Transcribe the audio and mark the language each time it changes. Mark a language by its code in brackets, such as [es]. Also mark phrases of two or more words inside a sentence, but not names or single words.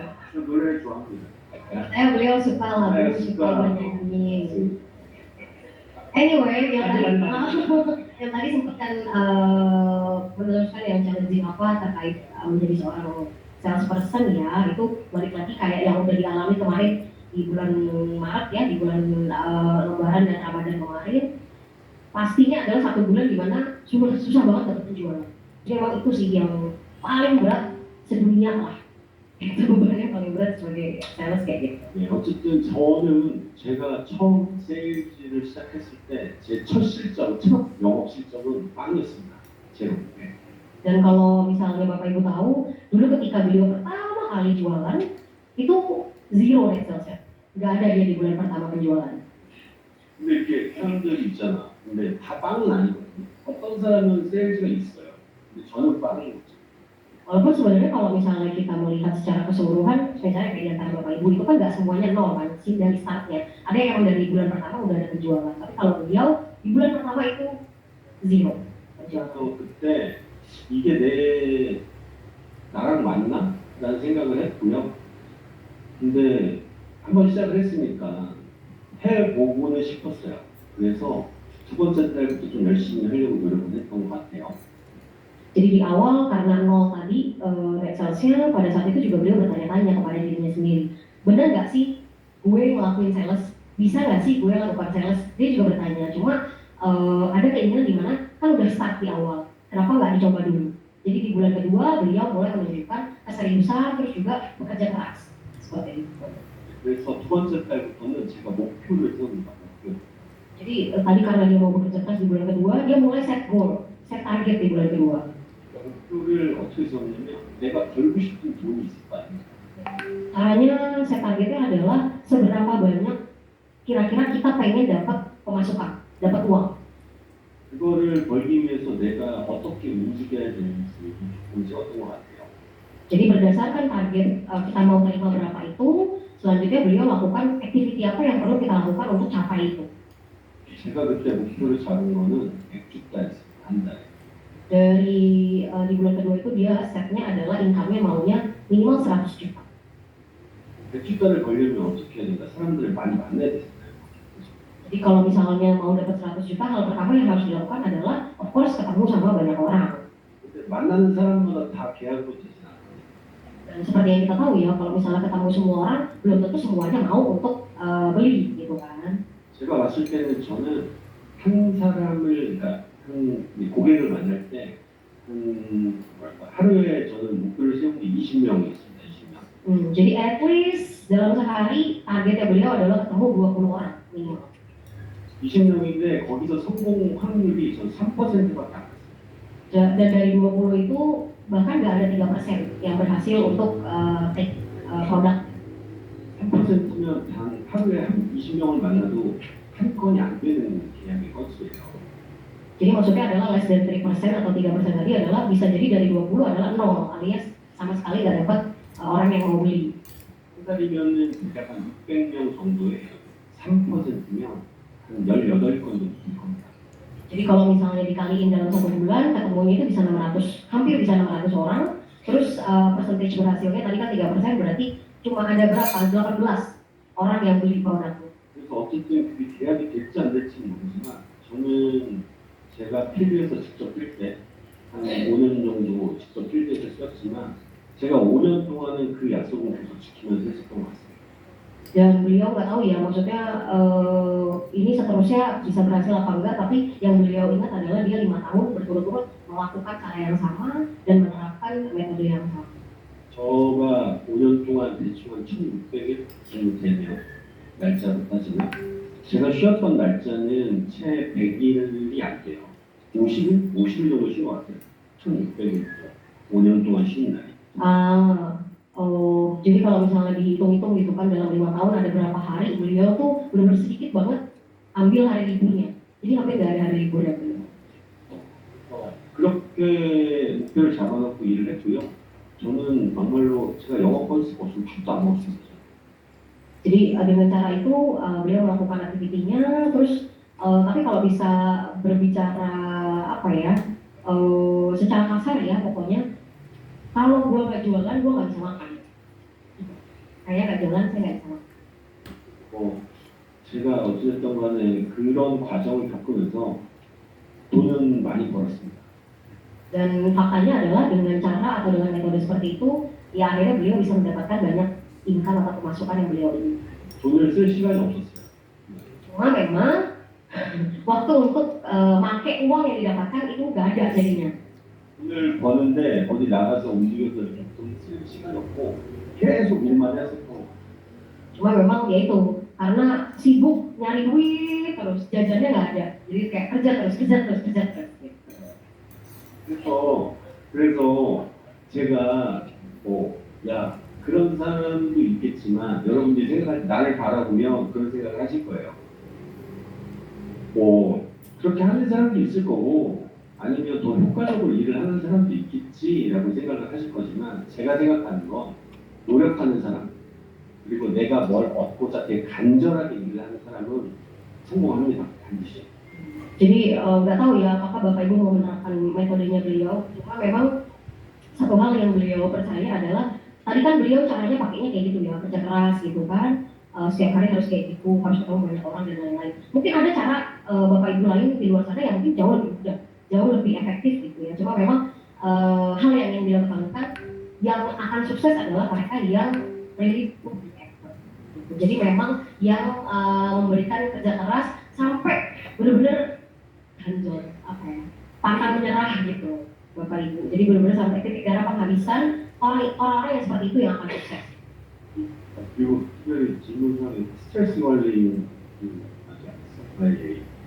[ko] 저 노래 좋아합니다. [id] beliau suka lagu, Suka. suka bernyanyi. Anyway, yang tadi sempat kan meneruskan yang challenging apa terkait menjadi seorang salesperson ya, itu balik lagi kayak yang udah dialami kemarin di bulan Maret ya, di bulan Lebaran dan Ramadan kemarin. Pastinya adalah satu bulan di mana susah banget dapat penjualan. Jadi emang itu sih yang paling berat sedunia lah. Itu bebannya paling berat sebagai sales kayak gitu. [ko] 네, 어쨌든 저는 제가 처음 세일즈를 시작했을 때 제 첫 영업 실적은 빵이었습니다. 제로. 네. [id] Dan kalau misalnya Bapak Ibu tahu, dulu ketika beliau pertama kali jualan, itu [en] zero net salesnya. [id] Nggak ada dia di bulan pertama penjualan. [ko] 근데 이렇게 사람들이 있잖아. 근데 다 빵은 아니거든요. 어떤 사람은 세일즈가 있어요. 근데 저는 빵인 거죠. [id] Walaupun sebenarnya kalau misalnya kita melihat secara keseluruhan, misalnya kayak di antara Bapak Ibu itu kan nggak semuanya nol kan, sih dari startnya. Ada yang dari bulan pertama udah ada penjualan, tapi kalau beliau di bulan pertama itu zero penjualan. [ko] 그래서 그때 이게 나랑 맞나? 라는 생각을 했고요. 근데 한번 시작을 했으니까 해보고는 싶었어요. 그래서 두 번째 달부터 좀 열심히 하려고 노력을 했던 것 같아요. [id] Jadi di awal karena nol tadi [en] net salesnya, [id] pada saat itu juga beliau bertanya-tanya kepada dirinya sendiri, benar nggak sih gue ngelakuin sales, bisa nggak sih gue lakukan sales? Dia juga bertanya, cuma ada keinginan di mana kan udah start di awal, kenapa nggak dicoba dulu? Jadi di bulan kedua beliau mulai menunjukkan keseriusan terus juga bekerja keras seperti itu. [ko] 그래서 두 번째 달부터는 제가 목표를 세웁니다. 목표. [id] Jadi tadi karena dia mau bekerja keras di bulan kedua, dia mulai [en] set goal, set target [id] di bulan kedua. [ko] 목표를 어떻게 세웠냐면 내가 벌고 싶은 돈이 있을 거 아니에요. [id] Caranya [en] set targetnya [id] adalah seberapa banyak kira-kira kita pengen dapat pemasukan, dapat uang. [ko] 그거를 벌기 위해서 내가 어떻게 움직여야 되는지 조금 세웠던 것 같아요. [id] Jadi berdasarkan target kita mau terima berapa itu, selanjutnya beliau lakukan activity apa yang perlu kita lakukan untuk capai itu. [ko] 제가 그때 목표를 잡은 거는 100주까지였어요. 한 달에. [id] Dari di bulan kedua itu dia setnya adalah income-nya maunya minimal 100 juta. [ko] 100주가를 벌려면 어떻게 해야 된다? 사람들을 많이 만나야 되잖아요. [id] Jadi kalau misalnya mau dapat 100 juta, hal pertama yang harus dilakukan adalah [en] of course [id] ketemu sama banyak orang. [ko] 근데 만나는 사람마다 다 계약으로 되진 않아요. [id] Dan seperti yang kita tahu ya, kalau misalnya ketemu semua orang, belum tentu semuanya mau untuk beli gitu kan. [ko] 제가 봤을 때는 저는 한 사람을, 그러니까 한 고객을 만날 때 하루에 저는 목표를 세운 게 20명이었습니다. 20명. [id] Jadi [en] at least [id] dalam sehari targetnya beliau adalah ketemu 20 orang minimal. [ko] 20명인데 거기서 성공 확률이 전 3%밖에 안 됐어요. [id] Dan dari 20 itu bahkan nggak ada 3% yang berhasil untuk take produk. [ko] 3%면 단 하루에 한 20명을 만나도 한 건이 안 되는 계약의 건수예요. [id] Jadi maksudnya adalah [en] less than [id] 3% atau 3% tadi adalah bisa jadi dari 20 adalah 0 alias sama sekali nggak dapat orang yang mau beli. [ko] 한 달이면은 약간 600명 정도예요. 3%면 한 18건 정도 될 겁니다. [id] Jadi kalau misalnya dikaliin dalam satu bulan, ketemunya itu bisa 600, hampir bisa 600 orang. Terus percentage berhasilnya tadi kan 3%, berarti cuma ada berapa? 18 orang yang beli produknya. [ko] 그래서 어쨌든 그게 계약이 될지 안 될지는 모르지만 저는 제가 필드에서 직접 뛸 때 한 5년 정도 직접 필드에서 뛰었지만 제가 5년 동안은 그 약속은 계속 지키면서 했었던 것 같습니다. [id] Dan beliau nggak tahu ya, maksudnya ini seterusnya bisa berhasil apa enggak, tapi yang beliau ingat adalah dia 5 tahun berturut-turut melakukan cara yang sama dan menerapkan metode yang sama. [ko] 저가 5년 동안 대충 한 1,600일 정도 되면 날짜로 따지면 제가 쉬었던 날짜는 채 100일이 안 돼요. 50일? 50일 정도 쉰 것 같아요. 1,600일 5년 동안 쉬는 날이. [id] Jadi kalau misalnya dihitung-hitung gitu kan dalam 5 tahun ada berapa hari, beliau tuh benar-benar sedikit banget ambil hari liburnya. Jadi hampir nggak ada hari libur ya beliau. [ko] 그렇게 목표를 잡아놓고 일을 했고요. 저는 정말로 제가 영업 건수가 없으면 밥도 안 먹었습니다. [id] Jadi dengan cara itu beliau melakukan aktivitinya, terus tapi kalau bisa berbicara apa ya, secara kasar ya pokoknya, kalau gue nggak jualan gue nggak bisa makan. Kayak nggak jualan saya nggak bisa makan. [ko] 제가 어찌됐든 간에 그런 과정을 겪으면서 돈은 많이 벌었습니다. [id] Dan faktanya adalah dengan cara atau dengan metode seperti itu, ya akhirnya beliau bisa mendapatkan banyak income atau pemasukan yang beliau ingin. [ko] 돈을 쓸 시간이 없었어요. [id] Cuma memang waktu untuk make uang yang didapatkan itu nggak ada jadinya. [ko] 돈을 버는데 어디 나가서 움직여서 이렇게 돈 쓸 시간이 없고 계속 일만 했었고. [id] Cuma memang ya itu karena sibuk nyari duit terus jajannya nggak ada, jadi kayak kerja terus. [ko] 그래서 제가 야 그런 사람도 있겠지만 여러분들이 생각 나를 바라보면 그런 생각을 하실 거예요. 그렇게 하는 사람도 있을 거고 아니면 더 효과적으로 일을 하는 사람도 있겠지라고 생각을 하실 거지만 제가 생각하는 건 노력하는 사람 그리고 내가 뭘 얻고자 되게 간절하게 일을 하는 사람은 성공합니다. 반드시. [id] Jadi nggak tahu ya apakah Bapak Ibu mau menerapkan metodenya beliau. Cuma memang satu hal yang beliau percaya adalah tadi kan beliau caranya pakainya kayak gitu ya, kerja keras gitu kan, setiap hari harus kayak gitu, harus ketemu banyak orang dan lain-lain. Mungkin ada cara Bapak Ibu lain di luar sana yang mungkin jauh lebih mudah, jauh lebih efektif gitu ya. Cuma memang hal yang ingin beliau tekankan, yang akan sukses adalah mereka yang [en] really put the effort. [id] Jadi memang yang memberikan kerja keras sampai benar-benar hancur, pantang menyerah gitu Bapak Ibu. Jadi benar-benar sampai titik darah penghabisan, orang-orang yang seperti itu yang akan sukses. [ko] 그리고 특별히 질문상에 스트레스 관리 하지 않았어요.